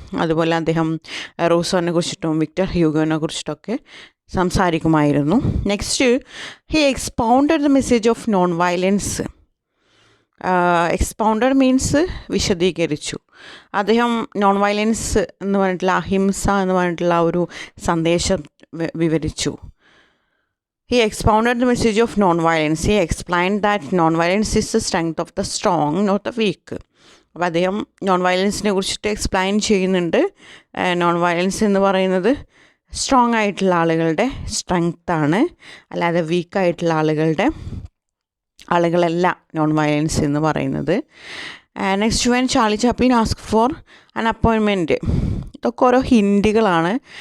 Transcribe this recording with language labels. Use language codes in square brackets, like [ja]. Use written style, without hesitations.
[ml] അതുപോലെ അദ്ദേഹം റൂസോനെ കുറിച്ചിട്ടും Victor ഹ്യൂഗോനെ കുറിച്ചിട്ടൊക്കെ സംസാരിക്കുമായിരുന്നു. [en] Next, he expounded the message of non violence. [ml] എക്സ്പൗണ്ടഡ് means വിശദീകരിച്ചു. അദ്ദേഹം നോൺ വയലൻസ് എന്ന് പറഞ്ഞിട്ടുള്ള അഹിംസ എന്ന് പറഞ്ഞിട്ടുള്ള ഒരു സന്ദേശം വിവരിച്ചു. [en] He expounded the message of non-violence. He explained that non-violence is the strength of the strong, not the weak. [ml] അപ്പോൾ അദ്ദേഹം നോൺ വയലൻസിനെ കുറിച്ചിട്ട് എക്സ്പ്ലെയിൻ ചെയ്യുന്നുണ്ട്. നോൺ വയലൻസ് എന്ന് പറയുന്നത് സ്ട്രോങ് ആയിട്ടുള്ള ആളുകളുടെ സ്ട്രെങ്ത്താണ്, അല്ലാതെ വീക്കായിട്ടുള്ള ആളുകളല്ല നോൺ വയലൻസ് എന്ന് പറയുന്നത്. [en] Next, when Charlie Chaplin ask for an appointment. [ml] ഇതൊക്കെ ഓരോ ഹിൻറ്റുകളാണ്.